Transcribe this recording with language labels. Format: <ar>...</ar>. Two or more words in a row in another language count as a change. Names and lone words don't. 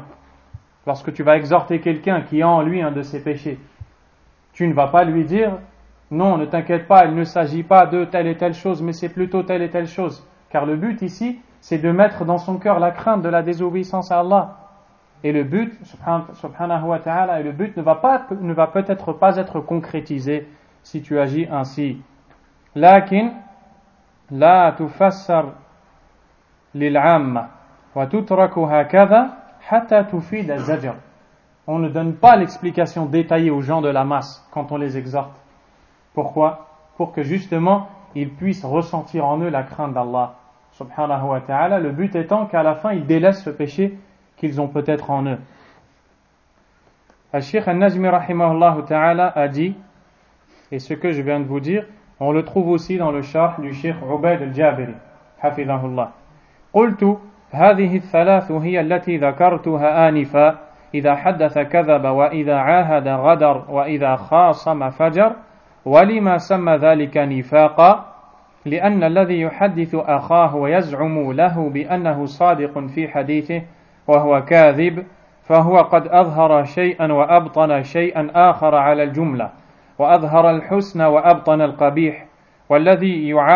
<fr>Lorsque tu vas exhorter quelqu'un qui a en lui un de ses péchés, tu ne vas pas lui dire non, ne t'inquiète pas, il ne s'agit pas de telle et telle chose, mais c'est plutôt telle et telle chose. Car le but ici, c'est de mettre dans son cœur la crainte de la désobéissance à Allah. Et le but,</fr> <ar>سبحانه وتعالى,</ar> <fr>et le but ne va peut-être pas être concrétisé si tu agis ainsi.</fr> <ar>لكن لا تفسر للعامة وتترك هكذا حتى تفيد الزجر.</ar> <fr>On ne donne pas l'explication détaillée aux gens de la masse quand on les exhorte. Pourquoi? Pour que justement, ils puissent ressentir en eux la crainte d'Allah,</fr> <ar>سبحانه وتعالى,</ar> <fr>le but étant qu'à la fin, ils délaissent ce péché qu'ils ont peut-être en eux. Al-Sheikh Al-Nazmi</fr> <ar>رحمه الله تعالى</ar> <fr>a dit, et ce que je viens de vous dire, on le trouve aussi dans le sharh du Sheikh Ubayd al-Jabiri, hafidhahullah.</fr> <ar>قلت هذه الثلاث هي التي ذكرتها آنفا إذا حدث كذب وإذا عاهد غدر وإذا خاصم فجر ولما سمى ذلك نفاقا لأن الذي يحدث أخاه ويزعم له بأنه صادق في حديثه وهو كاذب فهو قد أظهر شيئا وأبطن شيئا آخر على الجملة وأظهر الحسن وأبطن القبيح والذي</ar>